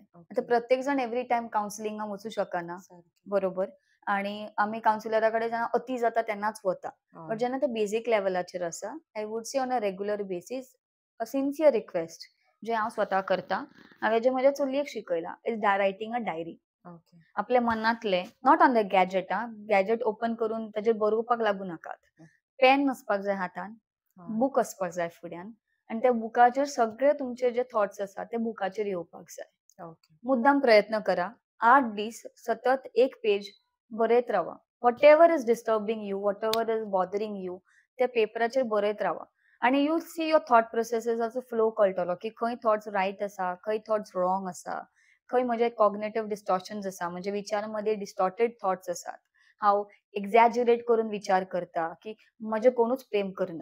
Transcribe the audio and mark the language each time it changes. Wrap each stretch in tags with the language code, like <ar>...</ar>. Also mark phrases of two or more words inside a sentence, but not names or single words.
<kok>आता प्रत्येक जण</kok> <en>every time</en> <kok>काउन्सिलिंगाक वचूं शकना, बरोबर, आणि आमी काउन्सिलरा कडेन जेन्ना अति जाता तेन्नाच वता.</kok> <en>बट</en> <kok>जेन्ना ते बेसिक लेवलाचेर आसा,</kok> <en>I would say on a regular basis a sincere request</en> <kok>जे हांव स्वता करता. हांवें जे म्हज्या चलयेक शिकयलां</kok> <en>is writing a diary.</en> <kok>आपल्या मनातले,</kok> <en>not on the gadget,</en> <kok>गॅजेट ओपन करून ताचेर बरोवपाक लागू नाकात. पेन आसपाक जाय हातान, बूक आसपाक जाय फुड्यान, आणि त्या बुकाचेर सगळे तुमचे जे थॉट्स आसा ते बुकाचेर येवपाक जाय. मुद्दाम प्रयत्न करा. 8 दीस सतत एक पेज बरयत रावा.</kok> <en>whatever is disturbing you, whatever is bothering you,</en> <kok>त्या पेपराचेर बरयत रावा. आणि</kok> <en>you see your thought</en> <kok>प्रोसेसेसाचो फ्लो कळटलो की खंय</kok> <en>thoughts right</en> <kok>आसा, खंय</kok> <en>thoughts wrong</en> <kok>आसा, खंय म्हजे</kok> <en>cognitive distortions</en> <kok>आसा, म्हणजे विचारांमध्ये</kok> <en>distorted thoughts</en> <kok>आसात. हांव एक्झॅज्युरेट करून विचार करता की म्हजे कोणूच प्रेम करना.</kok>